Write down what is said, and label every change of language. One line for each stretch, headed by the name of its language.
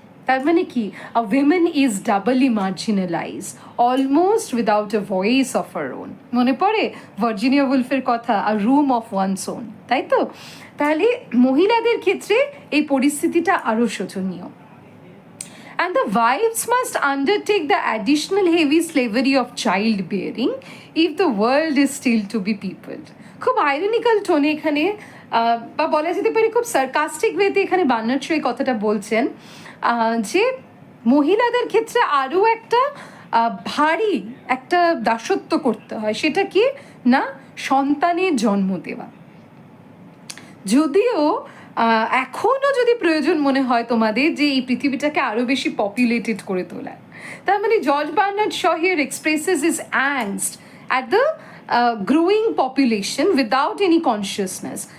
Bangla: তার মানে কি,
English: A women is doubly marginalised, almost without a voice of her own.
Bangla: মনে পড়ে ভার্জিনিয়া উলফের কথা, আ রুম অফ ওয়ানস ওন, তাই তো? তাহলে মহিলাদের ক্ষেত্রে এই পরিস্থিতিটা আরও শোচনীয়।
English: And the wives must undertake the additional heavy slavery of childbearing if the world is still to be peopled.
Bangla: খুব আইরনিক্যাল টোনে এখানে, বা বলা যেতে পারে খুব সার্কাস্টিক ওয়েতে এখানে বার্নার্ড শ এই কথাটা বলছেন, যে মহিলাদের ক্ষেত্রে আরও একটা ভারী একটা দাসত্ব করতে হয়। সেটা কি না, সন্তানের জন্ম দেওয়া। যদিও এখনও যদি প্রয়োজন মনে হয় তোমাদের যে এই পৃথিবীটাকে আরও বেশি পপুলেটেড করে তোলা, তার মানে George Bernard Shaw
English: Here expresses is angst at the growing population without any consciousness.